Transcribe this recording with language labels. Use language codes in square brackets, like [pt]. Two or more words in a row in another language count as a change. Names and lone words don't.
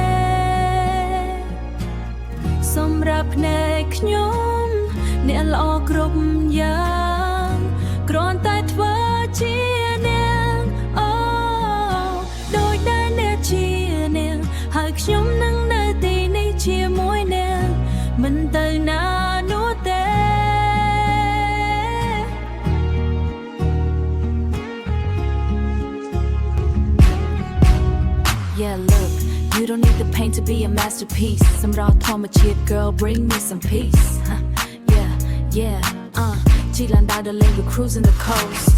[km] សម្រាប់ភ្នែកខ្ញុំអ្នកល្អគ្រប់យ៉ាងគ្រាន់តែធ្វើជាអ្នកអូដោយដែលអ្នកជាអ្នកហើយខ្ញុំនឹងនៅទីនេះជាមួយអ្នកមិនទៅណានោះទេ [en] Yeah, look, you don't need the pain to be a masterpiece. Some raw trauma cheer, girl, bring me some peace. Yeah, G-Land out the lane, we're cruising the coast.